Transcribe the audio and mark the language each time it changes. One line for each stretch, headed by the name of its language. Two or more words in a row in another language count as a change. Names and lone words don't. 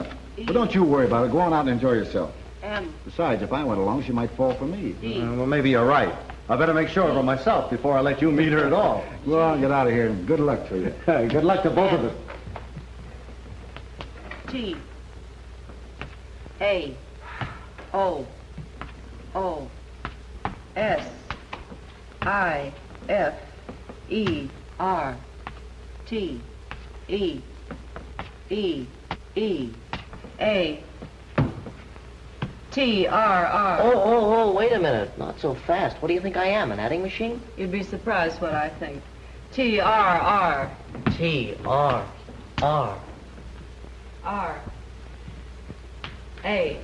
English: But don't you worry about it. Go on out and enjoy yourself. M. Besides, if I went along, she might fall for me. D. Well, maybe you're right. I better make sure of her myself before I let you meet her at all. Go on, get out of here, and good luck to you. Good luck to both of us. T. A. O. O. S. I. F. E. R. T. E. E. E. A. T. R. R. Oh, wait a minute. Not so fast. What do you think I am, an adding machine? You'd be surprised what I think. T. R. R. T. R. R. R. A.